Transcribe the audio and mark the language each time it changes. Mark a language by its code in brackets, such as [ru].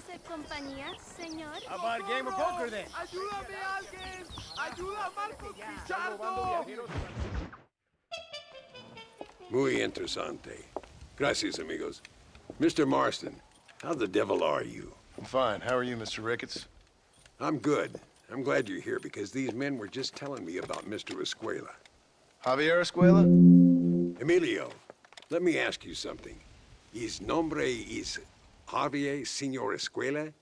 [es] compañía, señor? [en] How about a game of poker then? [es] ¡Ayúdame, alguien! ¡Ayuda a Marcos Pichardo! Muy interesante. Gracias, amigos. Mr. [en] Marston, how the devil are you? I'm fine. How are you, Mr. Ricketts? I'm good. I'm glad you're here because these men were just telling me about Mr. Escuela. Javier Escuela? Emilio, let me ask you something. His nombre is Javier Señor Escuela?